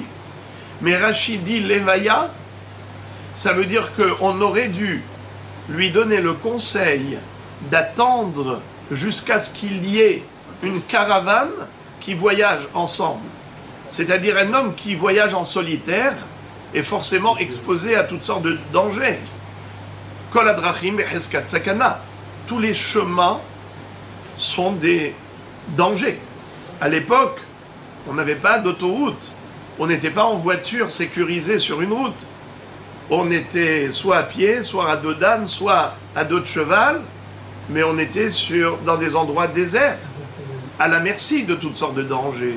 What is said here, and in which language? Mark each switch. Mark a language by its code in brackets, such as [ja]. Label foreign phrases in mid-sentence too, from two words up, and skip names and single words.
[fr] Mais Rachid dit levaya, ça veut dire qu'on aurait dû lui donner le conseil d'attendre jusqu'à ce qu'il y ait une caravane qui voyage ensemble. C'est-à-dire un homme qui voyage en solitaire est forcément exposé à toutes sortes de dangers. [he] כל הדרכים בחזקת סכנה. [fr] Tous les chemins sont des dangers. À l'époque, on n'avait pas d'autoroute. On n'était pas en voiture sécurisée sur une route. On était soit à pied, soit à dos d'âne, soit à dos de cheval, mais on était dans des endroits déserts, à la merci de toutes sortes de dangers.